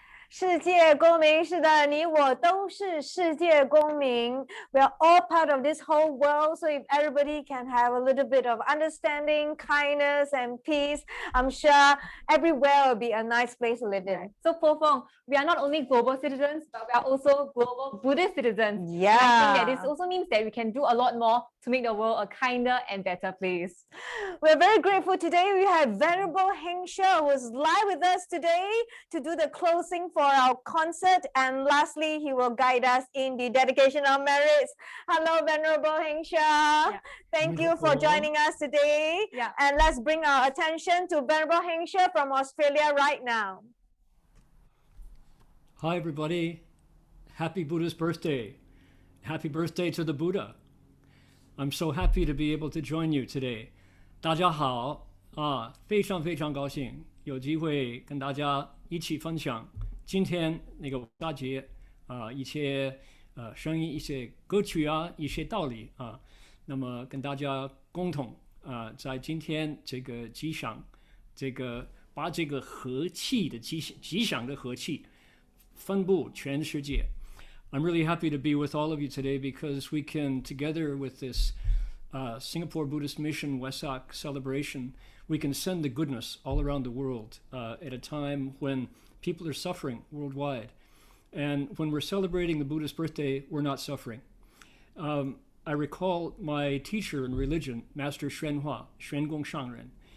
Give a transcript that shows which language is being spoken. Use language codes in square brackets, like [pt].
[zh] 世界公民，是的，你我都是世界公民。 [en] We are all part of this whole world. So if everybody can have a little bit of understanding, kindness, and peace, I'm sure everywhere will be a nice place to live in. So Feng, we are not only global citizens, but we are also global Buddhist citizens. Yeah. I think that this also means that we can do a lot more to make the world a kinder and better place. We're very grateful today. We have Venerable Heng who is live with us today to do the closing for our concert, and lastly, he will guide us in the dedication of merits. Hello, Venerable Heng. Thank you for joining us today. And let's bring our attention to Venerable Heng from Australia right now. Hi, everybody. Happy Buddha's birthday. Happy birthday to the Buddha. I'm so happy to be able to join you today. [zh] 大家好啊，非常非常高兴有机会跟大家一起分享今天那个大节啊，一些声音、一些歌曲啊，一些道理啊，那么跟大家共同啊，在今天这个吉祥，这个把这个和气的吉祥的和气分布全世界。 [en] I'm really happy to be with all of you today because we can, together with this Singapore Buddhist Mission Vesak celebration, we can send the goodness all around the world at a time when people are suffering worldwide. And when we're celebrating the Buddha's birthday, we're not suffering. I recall my teacher in religion, Master Xuanhua, Xuangong Shangren.